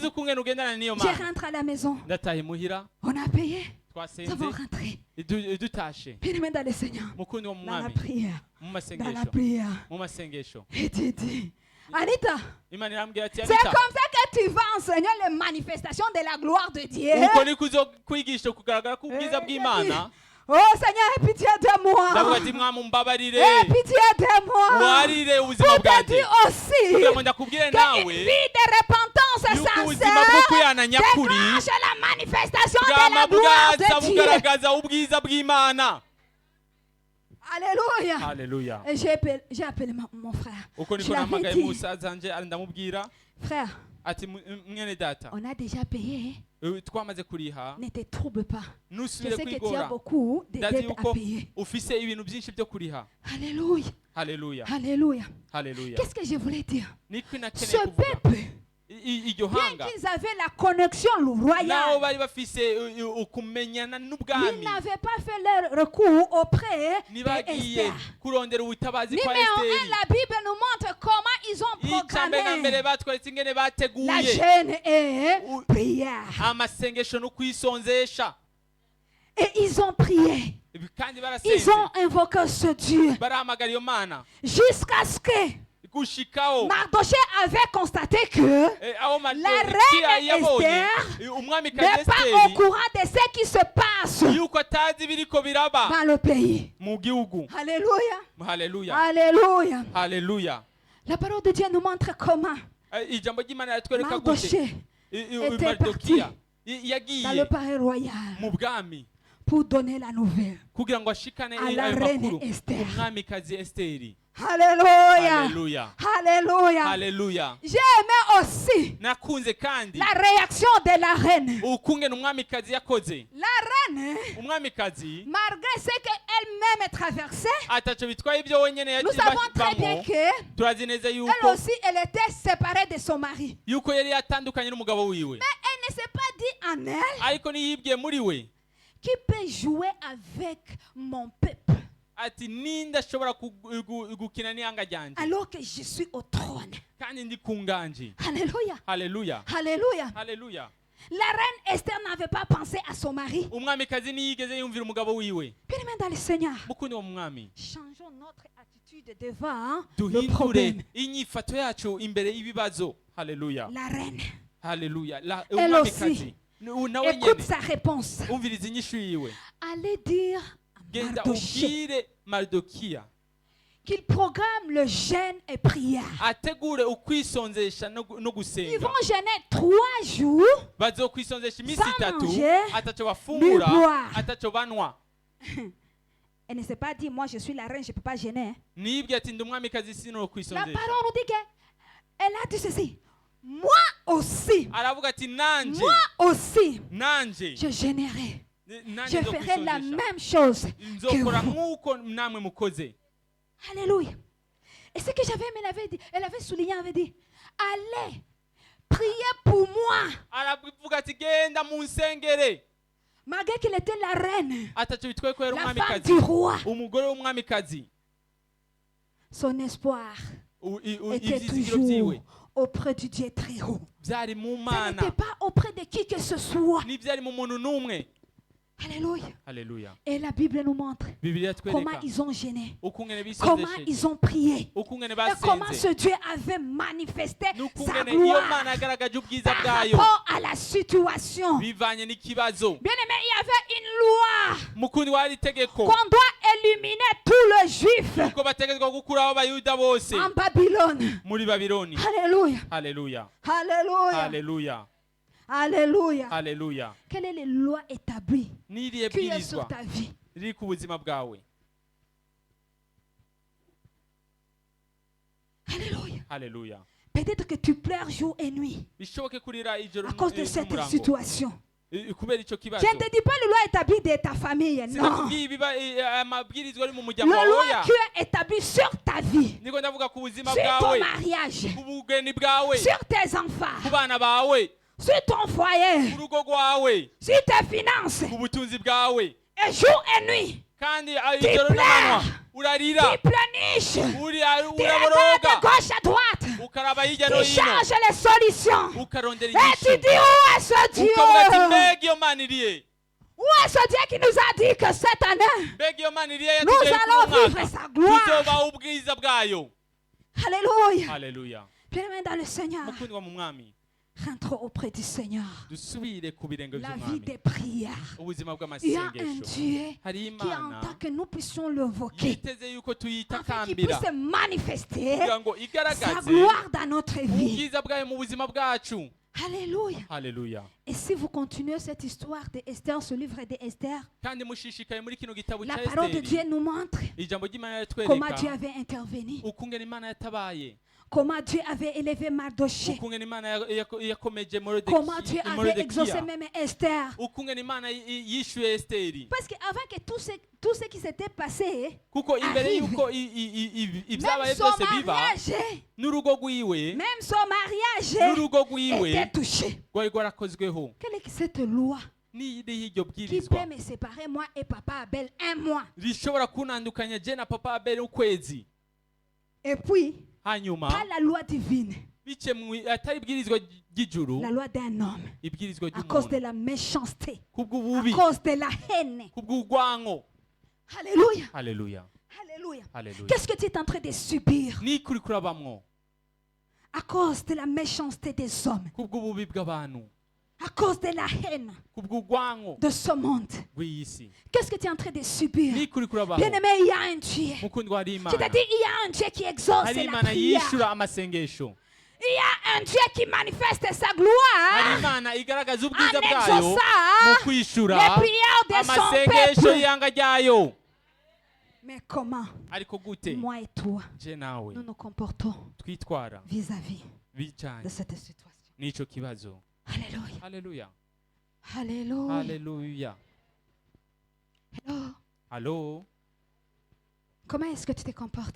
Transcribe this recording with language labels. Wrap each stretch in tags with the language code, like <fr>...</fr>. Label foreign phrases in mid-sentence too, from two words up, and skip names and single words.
<rn>Sinzi ukungene ugendana n'iyo</rn> <fr>Je</fr> <rn>mana.</rn> <fr>rentre à la maison.</fr> <rn>Ndataye muhira</rn> <fr>On a payé. Nous</fr> <rn>twasenze</rn> <fr>avons rentré.</fr> <rn>dutashe</rn> <fr>Bien-aimé dans le Seigneur.</fr> <rn>mukundi wo</rn> <fr>Dans la</fr> <rn>mwami</rn> <fr>prière.</fr> <rn>mu</rn> <fr>Dans la</fr> <rn>masengesho</rn> <fr>prière.</fr> <rn>mu masengesho.</rn> <fr>Et tu dis, Anita,</fr> <rn>Imana irambwira ati</rn> <fr>c'est Anita, comme ça que tu vas enseigner les manifestations de la gloire de Dieu.</fr> <rn>uko niko uzokwigisha kugaragara k'ubwiza bw'Imana.</rn> <fr>Oh Seigneur, aie pitié de</fr> <rn>Ndavuga</rn> <fr>moi.</fr> <rn>ati mwami umbabarire</rn> <fr>Aie pitié de moi.</fr> <rn>warire ubuzima</rn> <fr>Pour te</fr> <rn>bwanjye</rn> <fr>dire aussi</fr> <rn>kugira ngo ndakubwire</rn> <fr>qu'une</fr> <rn>nawe</rn> <fr>vie de repentance</fr> <rn>yuko ubuzima bwo</rn> <fr>sincère</fr> <rn>kwihana nyakuri</rn> <fr>déclenche la manifestation de</fr> <rn>bwama</rn> <fr>la gloire</fr> <rn>bwaza</rn> <fr>de Dieu.</fr> <rn>bugaragaza ubwiza bw'Imana.</rn> <fr>Alléluia.</fr> <rn>Haleluya.</rn> <fr>Et j'ai appelé mon frère.</fr> <rn>Uko</rn> <fr>Je</fr> <rn>niko</rn> <fr>l'avais</fr> <rn>nahamagaye</rn> <fr>dit,</fr> <rn>musaza nje ndamubwira</rn> <fr>frère,</fr> <rn>ati mwene data</rn> <fr>on a déjà payé.</fr> <rn>twamaze kuriha</rn> <fr>Ne te trouble pas. Je</fr> <rn>nusubire</rn> <fr>sais que tu as</fr> <rn>kwigora</rn> <fr>beaucoup de</fr> <rn>ndazi</rn> <fr>dettes</fr> <rn>yuko</rn> <fr>à payer.</fr> <rn>ufise ibintu byinshi byo kuriha.</rn> <fr>Alléluia.</fr> <rn>Haleluya.</rn> <fr>Alléluia.</fr> <rn>Haleluya.</rn> <fr>Qu'est-ce que je voulais dire?</fr> <rn>Niko</rn> <fr>Ce</fr> <rn>nakeneye kuvuga</rn> <fr>peuple,</fr> <rn>iryo</rn> <fr>bien</fr> <rn>hanga</rn> <fr>qu'ils avaient la connexion</fr> <rn>nabo</rn> <fr>royale,</fr> <rn>bari bafise ukumenyana</rn> <fr>ils</fr> <rn>n'ubwami</rn> <fr>n'avaient pas fait leur recours auprès</fr> <rn>ntibagiye</rn> <fr>d'Esther.</fr> <rn>kurondera ubutabazi kwa</rn> <fr>Numéro 1,</fr> <rn>Esiteri.</rn> <fr>la Bible nous montre comment ils ont</fr> <rn>icambere na mbere</rn> <fr>programmé</fr> <rn>batweretse ingene</rn> <fr>la</fr> <rn>bateguye</rn> <fr>jeûne et Ou- prière.</fr> <rn>amasengesho no kwisonzesha.</rn> <fr>Et ils ont prié.</fr> <rn>Kandi</rn> <fr>Ils</fr> <rn>barasenze</rn> <fr>ont invoqué ce Dieu</fr> <rn>barahamagara iyo mana</rn> <fr>jusqu'à ce que</fr> <rn>gushikaho</rn> <fr>Mardoché avait constaté que</fr> <rn>aho</rn> <fr>la reine</fr> <rn>yabonye</rn> <fr>Esther</fr> <rn>umwamikazi</rn> <fr>n'est pas au</fr> <rn>Esiteri</rn> <fr>courant de ce qui se passe</fr> <rn>yuko atazi ibiriko biraba</rn> <fr>dans le pays.</fr> <rn>mu gihugu.</rn> <fr>Alléluia.</fr> <rn>Haleluya.</rn> <fr>Alléluia.</fr> <rn>Haleluya.</rn> <fr>La parole de Dieu nous montre comment</fr> <rn>Ijambo ry'Imana yatwereka gute</rn> <fr>Mardoché était</fr> <rn>Mardokiya</rn> <fr>dans le</fr> <rn>yagiye</rn> <fr>palais royal</fr> <rn>mu bwami</rn> <fr>pour donner la nouvelle.</fr> <rn>kugira ngo ashikane</rn> <fr>À la</fr> <rn>ayo</rn> <fr>reine</fr> <rn>makuru</rn> <fr>Esther.</fr> <rn>umwamikazi Esiteri.</rn> <fr>Alléluia.</fr> <rn>Haleluya.</rn> <fr>Alléluia.</fr> <rn>Haleluya.</rn> <fr>J'ai aimé aussi</fr> <rn>Nakunze kandi</rn> <fr>la réaction de la reine.</fr> <rn>ukungene umwamikazi yakoze.</rn> <fr>La reine,</fr> <rn>Umwamikazi</rn> <fr>malgré ce qu'elle-même traversait,</fr> <rn>ataco bitwaye ibyo wenyene</rn> <fr>nous savons très bien</fr> <rn>yabamo.</rn> <fr>que</fr> <rn>Turazi neza</rn> <fr>elle</fr> <rn>yuko</rn> <fr>aussi, elle était séparée de son mari.</fr> <rn>yuko yari yatandukanye n'umugabo wiwe,</rn> <fr>Elle ne s'est pas dit en elle</fr> <rn>ariko niyibwiye muri we</rn> <fr>qui peut jouer avec mon peuple</fr> <rn>ati ninde ashobora gukina n'ihanga ryanje</rn> <fr>alors que je suis au trône.</fr> <rn>kandi ndi ku nganje.</rn> <fr>Alléluia.</fr> <rn>Haleluya.</rn> <fr>Alléluia.</fr> <rn>Haleluya.</rn> <fr>La reine Esther n'avait pas pensé à son mari.</fr> <rn>Umwamikazi ntiyigeze yumvira umugabo wiwe.</rn> <fr>Bien-aimés dans le Seigneur,</fr> <rn>Mukundi wo mwami,</rn> <fr>changeons notre attitude devant le</fr> <rn>duhindure</rn> <fr>problème.</fr> <rn>inyifato yacu imbere y'ibibazo. Haleluya.</rn> <fr>La reine,</fr> <rn>Haleluya.</rn> <fr>Elle</fr> <rn>Umwamikazi nawe</rn> <fr>écoute</fr> <rn>nyene</rn> <fr>sa réponse.</fr> <rn>umviriza inyishu yiwe.</rn> <fr>Allez dire à</fr> <rn>Genda</rn> <fr>Mardoché</fr> <rn>ubwire Mardokiya</rn> <fr>qu'il programme le jeûne et prière.</fr> <rn>ategure ukwisonzesha no</rn> <fr>Ils</fr> <rn>gusenga</rn> <fr>vont jeûner 3 jours.</fr> <rn>bazokwisonzesha iminsi</rn> <fr>Sans</fr> <rn>3</rn> <fr>manger,</fr> <rn>ataco ni bafungura</rn> <fr>boire.</fr> <rn>ataco banwa.</rn> <fr>Elle ne s'est pas dit, moi je suis la reine, je ne peux pas jeûner.</fr> <rn>nibwe ati ndi umwamikazi sino</rn> <fr>La</fr> <rn>kwisonzesha.</rn> <fr>parole nous dit qu'elle a dit ceci. Moi aussi,</fr> <rn>aravuga ati nanje</rn> <fr>moi aussi,</fr> <rn>nanje</rn> <fr>je jeûnerai.</fr> <rn>nanje</rn> <fr>Je ferai la</fr> <rn>nzokwisonzesha.</rn> <fr>même chose que</fr> <rn>nzokora</rn> <fr>vous.</fr> <rn>nk'uko namwe mukoze.</rn> <fr>Alléluia. Et ce que j'avais aimé, elle avait souligné, elle avait dit, allez, priez pour moi.</fr> <rn>aravuga ati genda mu nsengere.</rn> <fr>Malgré qu'il était la reine,</fr> <rn>ataco bitwaye ko yari</rn> <fr>la femme</fr> <rn>umwamikazi</rn> <fr>du roi,</fr> <rn>umugore w'umwamikazi.</rn> <fr>son espoir était</fr> <rn>ivyizigiro</rn> <fr>toujours</fr> <rn>vyiwe</rn> <fr>auprès du Dieu très haut.</fr> <rn>vyari mu</rn> <fr>Ça</fr> <rn>mana</rn> <fr>n'était pas auprès de qui que ce soit.</fr> <rn>n'ivyari mu muntu n'umwe.</rn> <fr>Alléluia.</fr> <rn>Haleluya.</rn> <fr>Et la Bible nous montre</fr> <rn>Bibiliya</rn> <fr>comment</fr> <rn>twereka</rn> <fr>ils ont gêné,</fr> <rn>ukungene</rn> <fr>comment</fr> <rn>bisonzesheje</rn> <fr>ils ont prié,</fr> <rn>ukungene</rn> <fr>et comment</fr> <rn>basenze</rn> <fr>ce Dieu avait manifesté sa</fr> <rn>n'ukungene iyo</rn> <fr>gloire</fr> <rn>mana yagaragaje ubwiza</rn> <fr>par</fr> <rn>bwayo</rn> <fr>rapport à la situation.</fr> <rn>bivanye n'ikibazo.</rn> <fr>Bien aimé, il y avait une loi</fr> <rn>mukundi wari itegeko</rn> <fr>qu'on doit éliminer tous les juifs</fr> <rn>uko bategetswe gukuraho abayuda bose</rn> <fr>en Babylone.</fr> <rn>muri Babiloni.</rn> <fr>Alléluia.</fr> <rn>Haleluya.</rn> <fr>Alléluia.</fr> <rn>Haleluya.</rn> <fr>Alléluia.</fr> <rn>Haleluya.</rn> <fr>Quelle est la loi établie</fr> <rn>n'iriye</rn> <fr>qui est sur</fr> <rn>bwirizwa</rn> <fr>ta vie?</fr> <rn>riri ku buzima bwawe.</rn> <fr>Alléluia.</fr> <rn>Haleluya.</rn> <fr>Peut-être que tu pleures jour et nuit</fr> <rn>bishoboke kurira ijoro</rn> <fr>à cause de cette</fr> <rn>n'umurango.</rn> <fr>situation.</fr> <rn>Kubera ico kibazo.</rn> <fr>Je ne te dis pas la loi établie de ta famille, non.</fr> <rn>sinakubwiye ibiba amabwirizwa ari mu</rn> <fr>La</fr> <rn>muryango wawe</rn> <fr>loi</fr> <rn>oya.</rn> <fr>qui est établie sur ta vie,</fr> <rn>niko ndavuga ku buzima</rn> <fr>sur ton</fr> <rn>bwawe</rn> <fr>mariage,</fr> <rn>ku bugeni bwawe</rn> <fr>sur tes</fr> <rn>ku</rn> <fr>enfants,</fr> <rn>bana bawe</rn> <fr>sur ton foyer,</fr> <rn>ku rugo rwawe</rn> <fr>sur tes finances,</fr> <rn>ku butunzi bwawe</rn> <fr>et jour et nuit.</fr> <rn>kandi</rn> <fr>Tu</fr> <rn>ijoro n'amanywa</rn> <fr>pleures.</fr> <rn>urarira</rn> <fr>Tu planiches. Tu regardes de</fr> <rn>uraboroga</rn> <fr>gauche à droite.</fr> <rn>ukaraba hirya no</rn> <fr>Tu</fr> <rn>hino</rn> <fr>cherches les solutions.</fr> <rn>ukarondera</rn> <fr>Et tu</fr> <rn>inyishu</rn> <fr>dis, où est ce</fr> <rn>ukavuga ati</rn> <fr>Dieu?</fr> <rn>mbega iyo mana iriye</rn> <fr>Où est ce Dieu qui nous a dit que cette année,</fr> <rn>mbega iyo mana iriye</rn> <fr>nous</fr> <rn>yatugeye</rn> <fr>allons</fr> <rn>kuri uyu</rn> <fr>vivre</fr> <rn>mwaka</rn> <fr>sa gloire?</fr> <rn>tuzobaha ubwiza bwayo.</rn> <fr>Alléluia.</fr> <rn>Haleluya.</rn> <fr>Bien-aimés dans le Seigneur,</fr> <rn>mukundwa mu mwami</rn> <fr>rentrons auprès du Seigneur.</fr> <rn>dusubire ku birenge</rn> <fr>La vie</fr> <rn>by'umwami.</rn> <fr>des prières.</fr> <rn>ubuzima</rn> <fr>Il y a un</fr> <rn>bw'amasengesho</rn> <fr>Dieu</fr> <rn>hari</rn> <fr>qui</fr> <rn>imana</rn> <fr>entend que nous puissions l'invoquer,</fr> <rn>yiteze yuko</rn> <fr>afin qu'il</fr> <rn>tuyitakambira</rn> <fr>puisse manifester</fr> <rn>kugira ngo</rn> <fr>sa</fr> <rn>igaragaze</rn> <fr>gloire dans notre vie.</fr> <rn>ubwiza bwayo mu buzima bwacu.</rn> <fr>Alléluia.</fr> <rn>Haleluya.</rn> <fr>Et si vous continuez cette histoire de Esther, ce livre de Esther,</fr> <rn>kandi mushishikaye muri kino gitabo</rn> <fr>la</fr> <rn>cya</rn> <fr>parole de Dieu</fr> <rn>Esiteri</rn> <fr>nous montre</fr> <rn>ijambo ry'imana</rn> <fr>comment</fr> <rn>riratwereka</rn> <fr>Dieu avait intervenu,</fr> <rn>ukungena imana yatabaye</rn> <fr>comment Dieu avait élevé Mardoché,</fr> <rn>ukungena imana yakomeje</rn> <fr>comment Dieu avait exaucé</fr> <rn>Morodekiya</rn> <fr>même Esther.</fr> <rn>ukungena imana yishuye Esiteri</rn> <fr>Parce qu'avant que tout ce qui s'était passé,</fr> <rn>kuko imbere</rn> <fr>arrive.</fr> <rn>yuko ibyabaye</rn> <fr>même son</fr> <rn>byose biba</rn> <fr>mariage,</fr> <rn>n'urugo rwiwe</rn> <fr>même son mariage</fr> <rn>n'urugo rwiwe</rn> <fr>était touché.</fr> <rn>rwari rwarakozweho</rn> <fr>Quelle est cette loi</fr> <rn>n'iriho iryo</rn> <fr>qui</fr> <rn>bwirizwa</rn> <fr>peut me séparer, moi et papa Abel, un mois?</fr> <rn>rishobora kunandukanya je na papa Abeli ukwezi</rn> <fr>Et puis,</fr> <rn>hanyuma</rn> <fr>pas la loi divine,</fr> <rn>bice atari ibwirizwa ry'ijuru</rn> <fr>la loi d'un homme,</fr> <rn>ibwirizwa</rn> <fr>à cause de</fr> <rn>ry'umuntu</rn> <fr>la méchanceté, à</fr> <rn>kubw'ububi</rn> <fr>cause de la haine.</fr> <rn>kubw'urwango.</rn> <fr>Alléluia.</fr> <rn>Haleluya.</rn> <fr>Alléluia.</fr> <rn>Haleluya.</rn> <fr>Qu'est-ce que tu es en train de subir</fr> <rn>ni kuri kurabamwo</rn> <fr>à cause de la méchanceté des hommes,</fr> <rn>kubw'ububi bw'abantu</rn> <fr>à cause de la haine</fr> <rn>kubw'urwango</rn> <fr>de ce monde?</fr> <rn>rw'iyi si</rn> <fr>Qu'est-ce que tu es en train de subir?</fr> <rn>ni kuri kurabaho.</rn> <fr>Bien-aimé, il y a un Dieu.</fr> <rn>mukundwa hari</rn> <fr>Je</fr> <rn>imana</rn> <fr>t'ai dit, il y a un Dieu qui exauce</fr> <rn>hari</rn> <fr>la</fr> <rn>imana</rn> <fr>prière.</fr> <rn>yishura amasengesho</rn> <fr>Il y a un Dieu qui manifeste sa</fr> <rn>hari</rn> <fr>gloire</fr> <rn>imana igaragaza ubwiza</rn> <fr>en</fr> <rn>bwayo mu</rn> <fr>exauçant</fr> <rn>kwishura</rn> <fr>les prières de son</fr> <rn>amasengesho</rn> <fr>peuple.</fr> <rn>y'ihanga ryayo.</rn> <fr>Mais comment,</fr> <rn>ariko gute</rn> <fr>moi et toi,</fr> <rn>je nawe</rn> <fr>nous nous comportons</fr> <rn>twitwara</rn> <fr>vis-à-vis de</fr> <rn>bijanye</rn> <fr>cette situation?</fr> <rn>n'ico kibazo.</rn> <fr>Alléluia.</fr> <rn>Haleluya.</rn> <fr>Alléluia.</fr> <rn>Haleluya.</rn> <fr>Alors,</fr> <rn>Halo,</rn> <fr>comment est-ce que tu te comportes</fr>